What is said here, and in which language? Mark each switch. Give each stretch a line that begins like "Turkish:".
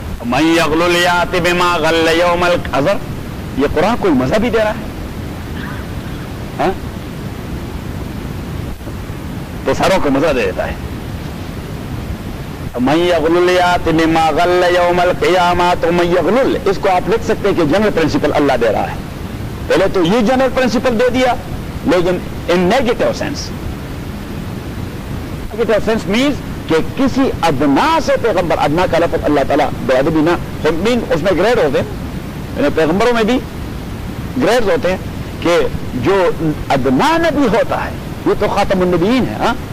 Arabic: مَن یغلل یاتی بما غل یوم القذر,
Urdu: یہ قرآن کوئی مزہ بھی دے رہا ہے؟ تو ساروں کو مزہ دے دیتا ہے.
Arabic: مَن یغلل یاتی بما غل یوم القیامہ,
Urdu: تو مَن یغلل اس کو آپ لکھ سکتے ہیں کہ جنرل پرنسپل اللہ دے رہا ہے. پہلے تو یہ جنرل پرنسپل دے دیا لیکن
English: In negative sense. Negative sense means
Urdu: کہ کسی ادنا سے پیغمبر, ادنا کا لفظ اللہ تعالیٰ بے ادبی نہ, سمین اس میں گریڈ ہوتے ہیں, پیغمبروں میں بھی گریڈ ہوتے ہیں, کہ جو ادنا نبی ہوتا ہے وہ تو خاتم النبیین ہے.